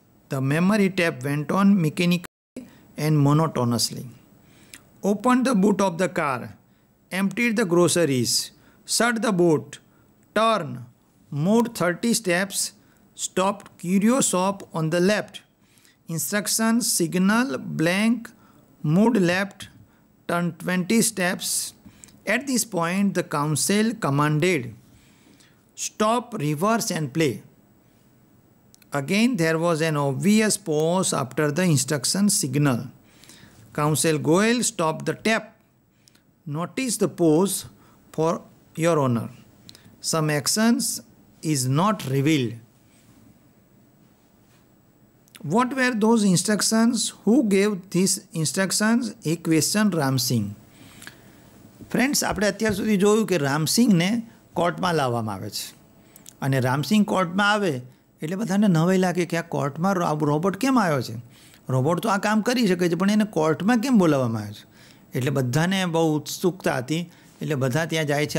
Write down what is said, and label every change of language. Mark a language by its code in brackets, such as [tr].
[en] The memory tape went on mechanically and monotonously. Open the boot of the car, emptied the groceries, shut the boot, turn, move 30 steps, stopped curious shop on the left. Instructions, signal, blank, moved left, turn 20 steps. At this point, the counsel commanded, stop, reverse and play. Again, there was an obvious pause after the instruction signal. Counsel Goyal stopped the tap. Notice the pause for your honor. Some actions is not revealed. What were those instructions? Who gave these instructions? He questioned Ramsingh. [gu] Friends, આપણે અત્યાર સુધી જોયું કે રામસિંહને કોર્ટમાં લાવવામાં આવે છે અને રામસિંહ કોર્ટમાં આવે એટલે બધાને નવાઈ લાગે કે આ કોર્ટમાં રોબોટ કેમ આવ્યો છે. રોબોટ તો આ કામ કરી શકે છે પણ એને કોર્ટમાં કેમ બોલાવવામાં આવ્યો છે. એટલે બધાને બહુ ઉત્સુકતા હતી એટલે બધા ત્યાં જાય છે.